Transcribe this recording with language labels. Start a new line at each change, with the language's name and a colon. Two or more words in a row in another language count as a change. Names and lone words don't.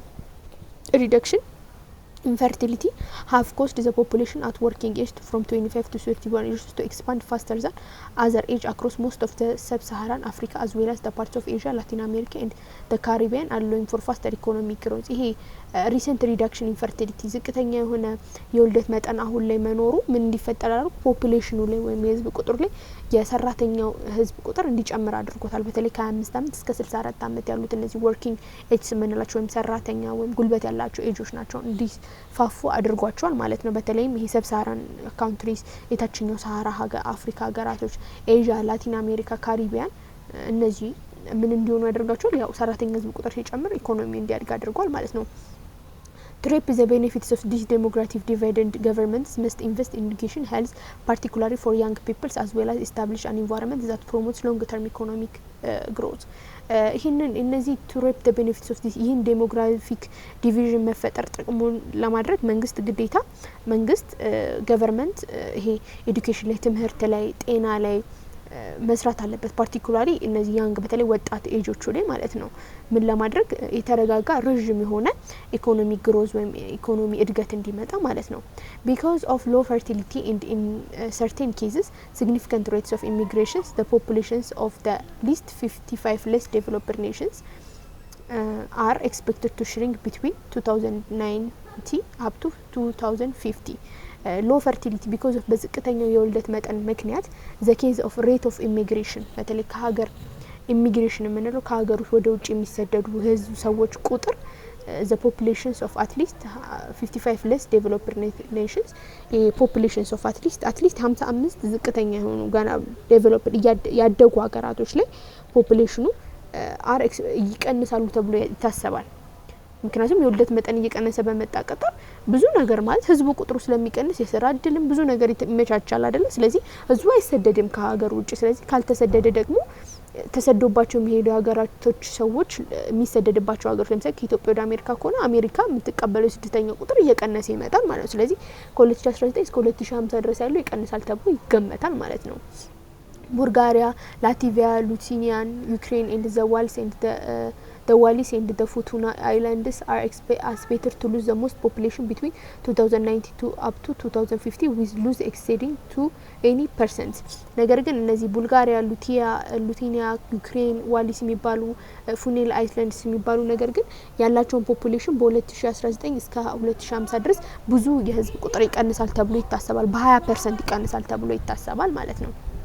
English: infertility have caused the population at working age from 25 to 31 years to expand faster than other age across most of the sub-Saharan Africa as well as the parts of Asia, Latin America and the Caribbean, allowing for faster economic growth። ይሄ recent reduction in
Amharic: fertility ዝቅተኛ የሆነ የወልደት መጠን አሁን ላይ መኖሩ ምን እንዲፈጠር አድርጎ ፖፑሌሽኑ ላይ ወይም የህዝብ ቁጥር ላይ የሰራተኛው ህዝብ ቁጥር እንዲጨምር አድርጎታል። በተለይ ከ25 አመት እስከ 64 አመት ያሉት እነዚህ
English: working age
Amharic: የምንላቸው ወይም ሰራተኛ ወይም ጉልበት ያላቸው ኤጆች ናቸው እንዲፋፉ አድርጓቸዋል ማለት ነው። በተለይም ይሄ
English: sub-Saharan countries
Amharic: የታችኛው ሰሃራ አፍሪካ ሀገራቶች፣ ኤዥያ፣ ላቲን አሜሪካ፣ ካሪቢያን እነዚህ ምን እንዲሆኑ ያደርጋቸዋል? ያው ሰራተኛ ህዝብ ቁጥር ሲጨምር ኢኮኖሚ እንዲያድግ አድርጓል ማለት ነው።
English: To reap the benefits of this demographic divide, governments must invest in education, health, particularly for young people, as well as establish an environment that promotes long-term economic growth.
Amharic: ይህንን እነዚህ
English: to reap the benefits of this
Amharic: ይህን
English: demographic division
Amharic: መፈጠር ጥቅሙን ለማድረግ መንግስት ገቨርንመንት ይሄ ኤዱኬሽን ላይ ትምህርት ላይ ጤና ላይ መስራት አለበት። ፓርቲኩላሪ እነዚህ ያንግ በተለይ ወጣት ኤጆቹ ላይ ማለት ነው ምን ለማድረግ የተረጋጋ ረጅም የሆነ ኢኮኖሚ ግሮዝ ወይም ኢኮኖሚ እድገት እንዲመጣ ማለት ነው።
English: because of low fertility and in certain cases significant rates of immigrations, the populations of the least 55 less developed nations are expected to shrink between 2090 up to 2050 ሎ fertility because of
Amharic: በዝቅተኛው የውልደት መጠን ምክንያት
English: the case of rate of immigration
Amharic: በተለይ ከሀገር ኢሚግሬሽን የምንለው ከሀገር ውስጥ ወደ ውጭ የሚሰደዱ ህዝብ ሰዎች ቁጥር
English: the populations of at least 55
Amharic: less developed nations populations of at least 55 ዝቅተኛ የሆኑ ገና ዴቨሎፕድ ያደጉ ሀገራቶች ላይ ፖፑሌሽኑ ይቀንሳሉ ተብሎ ይታሰባል። ምክንያቱም የውልደት መጠን እየቀነሰ በመጣ ቁጥር ብዙ ነገር ማለት ህዝቡ ቁጥሩ ስለሚቀንስ የስራ እድልም ብዙ ነገር ይመቻቻል አይደል? ስለዚህ ህዝቡ አይሰደድም ከሀገር ውጭ። ስለዚህ ካልተሰደደ ደግሞ ተሰዶባቸው የሚሄዱ ሀገራቶች ሰዎች የሚሰደድባቸው ሀገሮች ለምሳሌ ከኢትዮጵያ ወደ አሜሪካ ከሆነ አሜሪካ የምትቀበለው ስደተኛ ቁጥር እየቀነሰ ይመጣል ማለት ነው። ስለዚህ ከ2019 እስከ 2050 ድረስ ያለው ይቀንሳል ተብሎ ይገመታል ማለት ነው። ቡልጋሪያ፣ ላትቪያ፣ ሊቱዌኒያ፣ ዩክሬን and
English: the Wallis and the Futuna Islands are expected to lose the most population between 2092 up to 2050 with lose exceeding to 80%.
Amharic: ነገር ግን እነዚህ ቡልጋሪያ፣ ሊቱዌኒያ፣ ዩክሬን፣ ዋሊስ የሚባሉ ፉኔል አይስላንድስ የሚባሉ ነገር ግን ያላቸውን ፖፑሌሽን በ2019 እስከ 2050 ድረስ ብዙ የህዝብ ቁጥር ይቀንሳል ተብሎ ይታሰባል። በ20% ይቀንሳል ተብሎ ይታሰባል ማለት ነው።